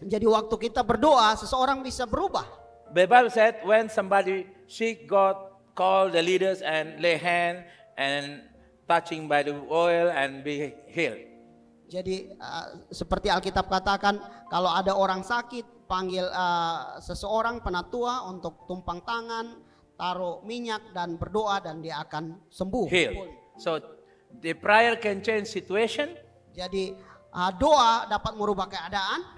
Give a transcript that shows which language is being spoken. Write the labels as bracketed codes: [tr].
[id] Jadi waktu kita berdoa, seseorang bisa berubah. [en] The Bible said when somebody sick, God call the leaders and lay hand and touching by the oil and be healed. [id] Jadi seperti Alkitab katakan, kalau ada orang sakit, panggil seseorang penatua untuk tumpang tangan, taruh minyak dan berdoa dan dia akan sembuh. [en] Healed. So the prayer can change situation [id] Jadi doa dapat merubah keadaan